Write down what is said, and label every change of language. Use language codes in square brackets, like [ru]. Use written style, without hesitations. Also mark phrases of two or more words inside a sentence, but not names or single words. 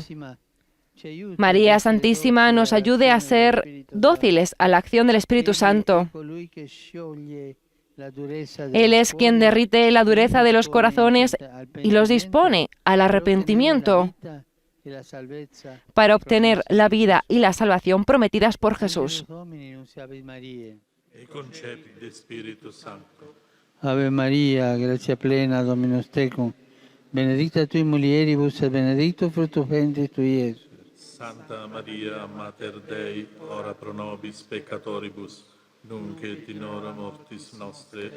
[es] María Santísima nos ayude a ser dóciles a la acción del Espíritu Santo. Él es quien derrite la dureza de los corazones y los dispone al arrepentimiento para obtener la vida y la salvación prometidas por Jesús. [la] Ave María, gracia plena, Dominus tecum, benedicta tui mulieribus et benedictus fructus ventris tui, Iesus. Santa Maria, Mater Dei, ora pro nobis peccatoribus, nunc et in hora mortis nostre.